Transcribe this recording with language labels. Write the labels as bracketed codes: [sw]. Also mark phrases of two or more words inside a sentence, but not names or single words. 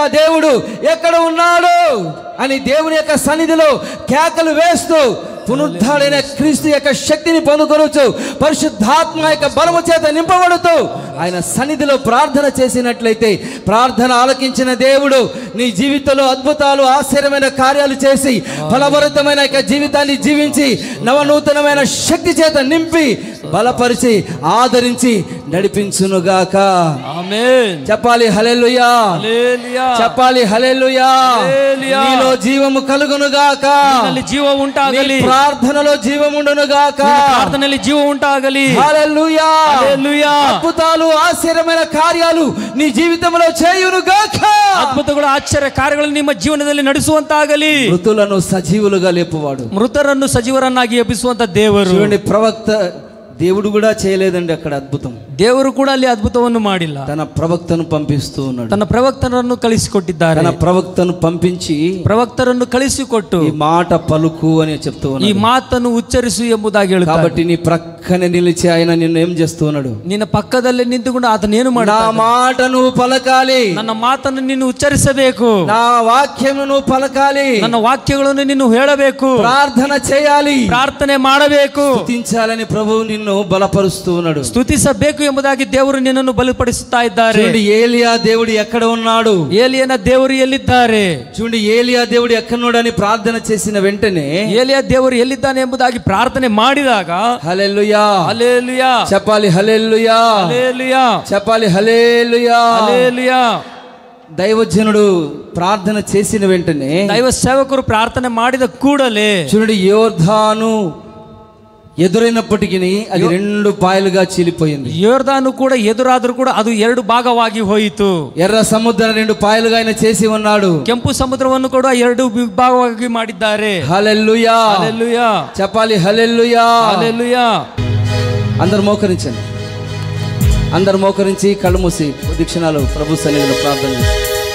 [te] దేవుడు ఎక్కడ ఉన్నాడు అని దేవుని యొక్క సన్నిధిలో కేకలు వేస్తూ పునరుద్ధాడైన క్రీస్తు యొక్క శక్తిని పొందుకొనొచ్చు, పరిశుద్ధాత్మ యొక్క బలము చేత నింపబడుతూ ఆయన సన్నిధిలో ప్రార్థన చేసినట్లయితే, ప్రార్థన ఆలకించిన దేవుడు నీ జీవితంలో అద్భుతాలు, ఆశ్చర్యమైన కార్యాలు చేసి ఫలభరితమైన యొక్క జీవితాన్ని జీవించి నవనూతనమైన శక్తి చేత నింపి బలపరిచి ఆదరించి నడిపించునుగాక. ఆమేన్. చెప్పాలి, హల్లెలూయా. హల్లెలూయా. చెప్పాలి, హల్లెలూయా. హల్లెలూయా. నీలో జీవము కలుగునుగాక, [kn] ನಿನ್ನಲ್ಲಿ ಜೀವ ಉಂಟಾಗಲಿ, [te] ప్రార్థనలో జీవముండునుగాక, [kn] ಪ್ರಾರ್ಥನೆಯಲ್ಲಿ ಜೀವ ಉಂಟಾಗಲಿ. [te] హల్లెలూయా. హల్లెలూయా. అద్భుతాలు, ఆశ్చర్యమైన కార్యాలు నీ జీవితంలో చేయునుగాక, [kn] ಅದ್ಭುತಗಳು, ಆಶ್ಚರ್ಯ ಕಾರ್ಯಗಳು ನಿಮ್ಮ ಜೀವನದಲ್ಲಿ ನಡೆಸುವಂತಾಗಲಿ. [te] మృతులను సజీవులుగా లేపువాడు, [kn] ಮೃತರನ್ನು ಸಜೀವರನ್ನಾಗಿ ಎಬ್ಬಿಸುವಂತ ದೇವರು. [te] చూడండి, ప్రవక్త దేవుడు కూడా చేయలేదండి అక్కడ అద్భుతం. [kn] ದೇವರು ಕೂಡ ಅಲ್ಲಿ ಅದ್ಭುತವನ್ನು ಮಾಡಿಲ್ಲ. [te] తన ప్రవక్తను పంపిస్తూ ఉన్నాడు, [kn] ತನ್ನ ಪ್ರವಕ್ತರನ್ನು ಕಳಿಸಿಕೊಟ್ಟಿದ್ದಾರೆ. [te] తన ప్రవక్తను పంపించి [kn] ಪ್ರವಕ್ತರನ್ನು ಕಳಿಸಿಕೊಟ್ಟು [te] ఈ మాట పలుకు అని చెప్తూ [kn] ಈ [te] ఉన్నాడు. [kn] ಮಾತನ್ನು ಉಚ್ಚರಿಸು ಎಂಬುದಾಗಿ ಹೇಳುತ್ತಾರೆ. [te] కాబట్టి నీ ప్రక్కనే నిలిచి ఆయన నిన్ను ఏం చేస్తూ ఉన్నాడు? [kn] ನಿನ್ನ ಪಕ್ಕದಲ್ಲೇ ನಿಂತುಕೊಂಡು ಆತನೇನು [te] నా [kn] ಮಾಡ್ತಾನೆ? [te] మాట నువ్వు పలకాలి, [kn] ನನ್ನ ಮಾತನ್ನು ನೀನು ಉಚ್ಚರಿಸಬೇಕು, [te] నా వాక్యము నువ్వు పలకాలి, [kn] ನನ್ನ ವಾಕ್ಯಗಳನ್ನು ನೀನು ಹೇಳಬೇಕು, [te] ప్రార్థన చేయాలి, [kn] ಪ್ರಾರ್ಥನೆ ಮಾಡಬೇಕು, [te] స్తుతించాలని ప్రభువు నిన్ను బలపరుస్తూ ఉన్నాడు. [kn] ಸ್ತುತಿಸಬೇಕು ಎಂಬುದಾಗಿ ದೇವರು ನಿನ್ನನ್ನು ಬಲಪಡಿಸುತ್ತಾ ಇದ್ದಾರೆ. [te] చూడండి, ఏలియా దేవుడు ఎక్కడ ఉన్నాడు? [kn] ಏಲಿಯನ ದೇವರು ಎಲ್ಲಿದ್ದಾರೆ? [te] చూడండి, ఏలియా దేవుడు ఎక్కడున్నాడని ప్రార్థన చేసిన వెంటనే [kn] ಏಲಿಯ ದೇವರು ಎಲ್ಲಿದ್ದಾನೆ ಎಂಬುದಾಗಿ ಪ್ರಾರ್ಥನೆ ಮಾಡಿದಾಗ [te] హల్లెలూయా, హల్లెలూయా, చెప్పాలి, హల్లెలూయా, హల్లెలూయా, చెప్పాలి, హల్లెలూయా. హల్లెలూయా. దైవజనుడు ప్రార్థన చేసిన వెంటనే, దైవ సేవకుడు [kn] ప్రార్థನೆ ಮಾಡಿದ ಕೂಡಲೇ [te] చూడండి, యోర్దాను ಎದುರಿನಪ್ಪಟಿಗೆ అది రెండు పాయలుగా చీలిపోయింది. [kn] ಯೋರ್ದಾನು ಕೂಡ ಎದುರಾದರೂ ಕೂಡ ಅದು ಎರಡು ಭಾಗವಾಗಿ ಹೋಯಿತು. [te] ఎర్ర సముద్రం రెండు పాయలుగా ఆయన చేసి ఉన్నాడు. [kn] ಕೆಂಪು ಸಮುದ್ರವನ್ನು ಕೂಡ ಎರಡು ವಿಭಾಗವಾಗಿ ಮಾಡಿದ್ದಾರೆ. [te] హల్లెలూయా, హల్లెలూయా, చెప్పాలి, హల్లెలూయా. హల్లెలూయా. అందరూ మోకరించండి. అందరు మోకరించి కళ్ళు మూసి కొద్ది క్షణాలు ప్రభు సన్నిధిలో ప్రార్థన చేస్తారు.